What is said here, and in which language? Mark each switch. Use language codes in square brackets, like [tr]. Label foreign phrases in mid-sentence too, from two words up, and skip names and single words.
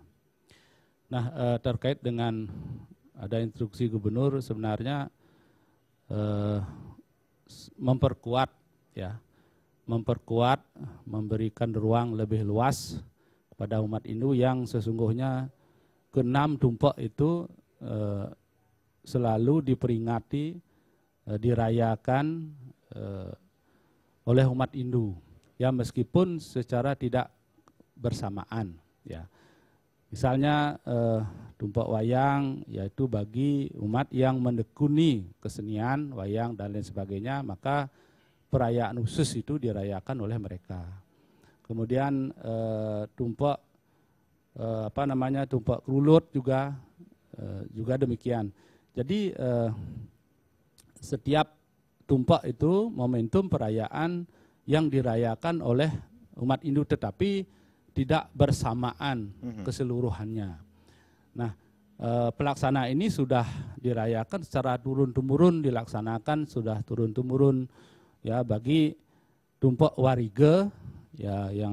[id] Nah, terkait dengan ada instruksi gubernur sebenarnya memperkuat, memberikan ruang lebih luas kepada umat Hindu yang sesungguhnya ke-6 tumpek itu selalu diperingati, dirayakan oleh umat Hindu, ya meskipun secara tidak bersamaan, ya. Misalnya tumpek wayang yaitu bagi umat yang menekuni kesenian wayang dan lain sebagainya, maka perayaan khusus itu dirayakan oleh mereka. Kemudian tumpek tumpek kerulut juga demikian. Jadi setiap tumpek itu momentum perayaan yang dirayakan oleh umat Hindu tetapi tidak bersamaan keseluruhannya. Nah, pelaksana ini sudah dirayakan secara turun-temurun, dilaksanakan sudah turun-temurun ya bagi Tumpek Warige ya yang